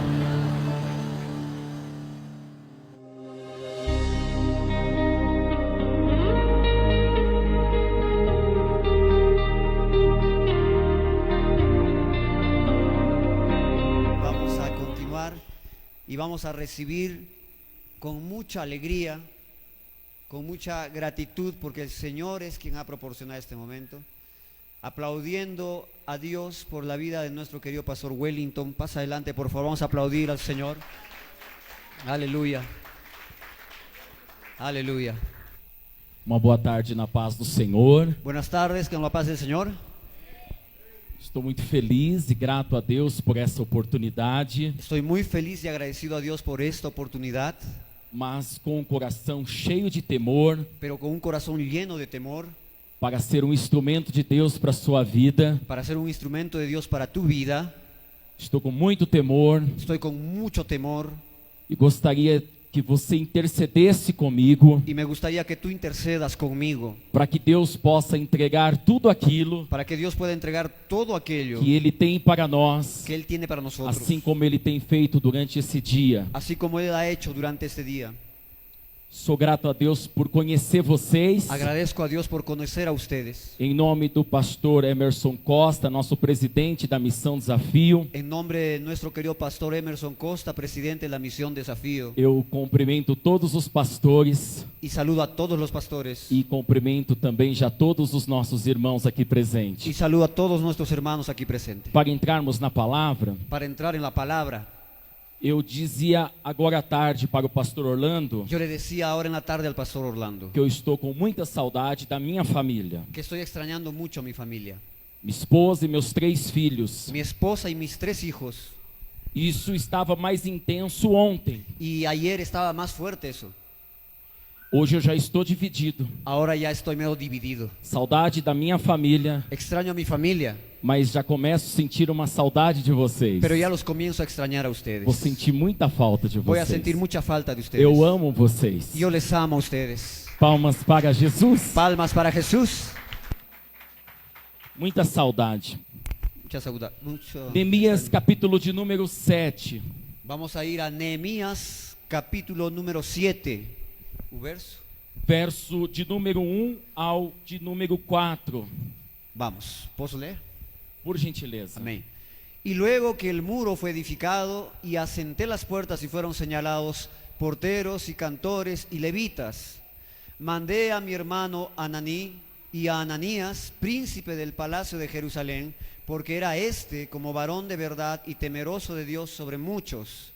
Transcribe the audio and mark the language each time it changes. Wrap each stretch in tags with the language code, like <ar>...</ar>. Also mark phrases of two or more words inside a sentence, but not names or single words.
<es>Vamos a continuar y vamos a recibir con mucha alegría, con mucha gratitud, porque el Señor es quien ha proporcionado este momento, aplaudiendo a Dios por la vida de nuestro querido pastor Wellington. Pasa adelante, por favor, vamos a aplaudir al Señor. Aleluya. Aleluya.</es> <pt>Uma boa tarde na paz do Senhor.</pt> <es>Buenas tardes, con la paz del Señor.</es> <pt>Estou muito feliz e grato a Deus por essa oportunidade,</pt> <es>Estoy muy feliz y agradecido a Dios por esta oportunidad,</es> <pt>mas com o coração cheio de temor</pt> <es>pero con un corazón lleno de temor,</es> <pt>para ser um instrumento de Deus para a sua vida.</pt> <es>para ser un instrumento de Dios para tu vida.</es> <pt>Estou com muito temor</pt> <es>Estoy con mucho temor</es> <pt>e gostaria que você intercedesse comigo</pt> <es>y me gustaría que tú intercedas conmigo</es> <pt>para que Deus possa entregar tudo aquilo</pt> <es>para que Dios pueda entregar todo aquello</es> <pt>que Ele tem para nós,</pt> <es>que Él tiene para nosotros,</es> <pt>assim como Ele tem feito durante esse dia.</pt> <es>así como Él ha hecho durante este día.</es> <pt>Sou grato a Deus por conhecer vocês.</pt> <es>Agradezco a Dios por conocer a ustedes.</es> <pt>Em nome do pastor Emerson Costa, nosso presidente da Missão Desafio,</pt> <es>En nombre de nuestro querido pastor Emerson Costa, presidente de la Misión Desafío,</es> <pt>eu cumprimento todos os pastores</pt> <es>y saludo a todos los pastores</es> <pt>e cumprimento também já todos os nossos irmãos aqui</pt> <es>y</es> <pt>presentes.</pt> <es>saludo a todos nuestros hermanos aquí presentes.</es> <pt>Para entrarmos na palavra,</pt> <es>Para entrar en la palabra,</es> <pt>eu dizia agora à tarde para o pastor Orlando</pt> <es>yo le decía ahora en la tarde al pastor Orlando</es> <pt>que eu estou com muita saudade da minha família,</pt> <es>que estoy extrañando mucho a mi familia,</es> <pt>minha esposa e meus 3 filhos.</pt> <es>mi esposa y mis 3 hijos.</es> <pt>Isso estava mais intenso ontem.</pt> <es>Y ayer estaba más fuerte eso.</es> <pt>Hoje eu já estou dividido.</pt> <es>Ahora ya estoy medio dividido.</es> <pt>Saudade da minha família,</pt> <es>Extraño a mi familia,</es> <pt>mas já começo a sentir uma saudade de vocês.</pt> <es>pero ya los comienzo a extrañar a ustedes.</es> <pt>Vou sentir muita falta de</pt> <es>Voy a</es> <pt>vocês.</pt> <es>sentir mucha falta de ustedes.</es> <pt>Eu amo vocês.</pt> <es>Yo les amo a ustedes.</es> <pt>Palmas para Jesus.</pt> <es>Palmas para Jesús.</es> <pt>Muita saudade.</pt> <es>Mucha saudade.</es> <pt>Neemias capítulo de número 7.</pt> <es>Vamos a ir a Nehemías capítulo número 7.</es> <pt>O verso. Verso de número 1 ao de número 4. Vamos, ¿posso ler? Por gentileza. Amém.</pt> <es>Y luego que el muro fue edificado y asenté las puertas y fueron señalados porteros y cantores y levitas, mandé a mi hermano Ananí y a Ananías, príncipe del palacio de Jerusalén, porque era éste como varón de verdad y temeroso de Dios sobre muchos.</es>